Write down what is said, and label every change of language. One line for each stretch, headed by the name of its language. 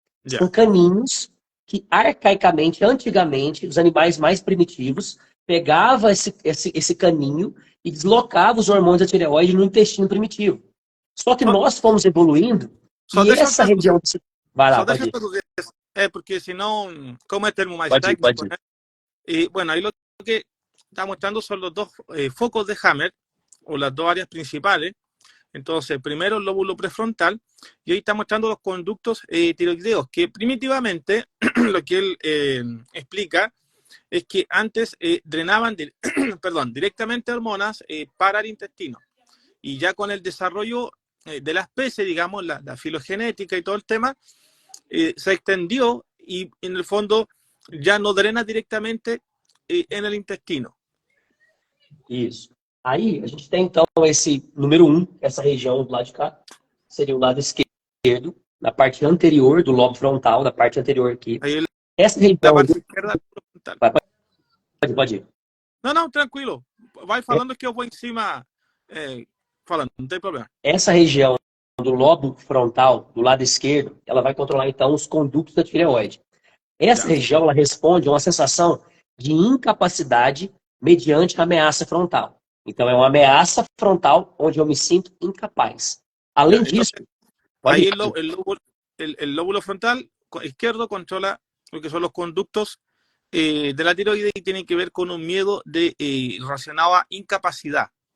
Portuguese: São caninhos que, arcaicamente, antigamente, os animais mais primitivos pegavam esse caninho e deslocavam os hormônios da tireoide no intestino primitivo. Só que nós fomos evoluindo e essa região... Vai lá, pode ir. Porque senão, como é termo mais técnico, pode ir. Né?
Spanish: Y bueno, ahí lo que está mostrando son los dos focos de Hammer, o las dos áreas principales. Entonces, primero el lóbulo prefrontal, y ahí está mostrando los conductos tiroideos, que primitivamente lo que él explica es que antes drenaban directamente hormonas para el intestino. Y ya con el desarrollo de la especie, digamos, la filogenética y todo el tema, se extendió y en el fondo ya no drena directamente en el intestino.
Portuguese: Isso. Aí, a gente tem, então, esse número 1, essa região do lado de cá, seria o lado esquerdo, na parte anterior do lobo frontal, da parte anterior aqui. Aí essa região... parte esquerda frontal. Pode ir. Não, tranquilo. Vai falando que eu vou em cima falando, não tem problema. Essa região do lobo frontal, do lado esquerdo, ela vai controlar, então, os condutos da tireoide. Essa região, ela responde a uma sensação de incapacidade mediante a ameaça frontal. Então, é uma ameaça frontal onde eu me sinto incapaz. Além disso...
Spanish: Aí el lóbulo frontal izquierdo controla lo que son los conductos de la tiroides y tiene que ver con un miedo relacionado a incapacidad.